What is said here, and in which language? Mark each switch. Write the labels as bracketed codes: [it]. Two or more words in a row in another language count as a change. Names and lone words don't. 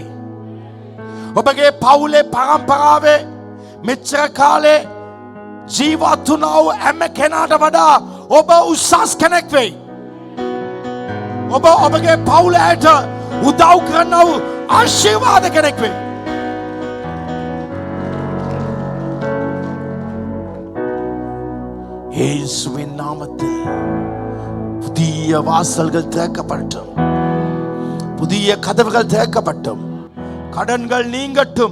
[si] ඔබගේ පවුලේ පරම්පරාවේ මෙච්චර කාලේ ජීවත් වුණා වූ හැම කෙනාට වඩා ඔබ උසස් කෙනෙක් වෙයි. ඔබ ඔබගේ පවුලට උදව් කරනා වූ ආශිර්වාද කෙනෙක් වෙයි. [ta] இயேசுவின் நாமத்தில் புதிய வாசல்கள் திறக்கப்படட்டும். புதிய கதவுகள் திறக்கப்பட்டும். கடன்கள் நீங்கட்டும்.